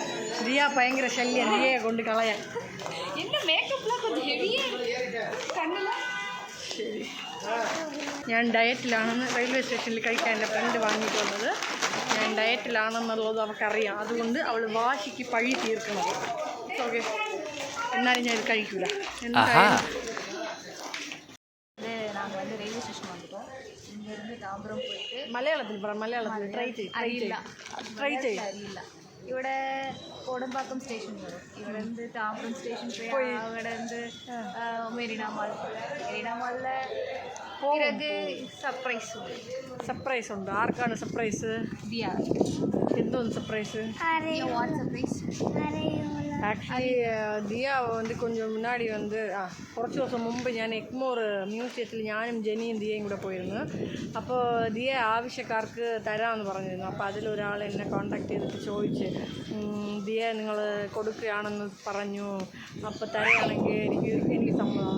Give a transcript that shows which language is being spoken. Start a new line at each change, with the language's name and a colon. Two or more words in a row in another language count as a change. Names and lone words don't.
Malayalam: ദിയ ഭയങ്കര ശല്യം, ദിയയെ കൊണ്ട് കളയാൻ. ശരി, ഞാൻ ഡയറ്റിലാണെന്ന് റെയിൽവേ സ്റ്റേഷനിൽ കഴിക്കാൻ എൻ്റെ ഫ്രണ്ട് വാങ്ങിയിട്ട് വന്നത്. ഞാൻ ഡയറ്റിലാണെന്നുള്ളത് അവൾക്കറിയാം. അതുകൊണ്ട് അവൾ വാശിക്ക് പഴി തീർക്കുന്നത്. ഓക്കെ, എന്നാലും ഞാൻ ഇത് കഴിക്കൂല. എന്തായാലും
Tamil: ரயில்வே ஸ்டேஷன் வந்துட்டோம். இங்கேருந்து தாம்பரம் போயிட்டு
Malayalam: മലയാളത്തിൽ ട്രൈ അറിയില്ല. ഇവിടെ കോടമ്പാക്കം സ്റ്റേഷൻ വരും. ഇവിടെ നിന്ന് താമ്പരം സ്റ്റേഷൻ പോയി അവിടെ നിന്ന് മെരീന മാളിലെ പിറகு സർപ്രൈസ് ഉണ്ട്. ആർക്കാണ് സർപ്രൈസ്? എന്തോന്ന് സർപ്രൈസ്?
Tamil: ஆக்சுவலி தியா கொஞ்சம் முன்னாடி
Malayalam: കുറച്ച് ദിവസം മുമ്പ് ഞാൻ എഗ്മോർ മ്യൂസിയത്തിൽ ഞാനും ജനിയും ദിയയും കൂടെ പോയിരുന്നു. അപ്പോൾ ദിയ ആവശ്യക്കാർക്ക് തരാമെന്ന് പറഞ്ഞിരുന്നു. അപ്പോൾ അതിലൊരാൾ എന്നെ കോൺടാക്ട് ചെയ്തിട്ട് ചോദിച്ച്, ദിയ നിങ്ങൾ കൊടുക്കുകയാണെന്ന് പറഞ്ഞു, അപ്പോൾ തരുകയാണെങ്കിൽ എനിക്ക് സമ്മതമാണ്.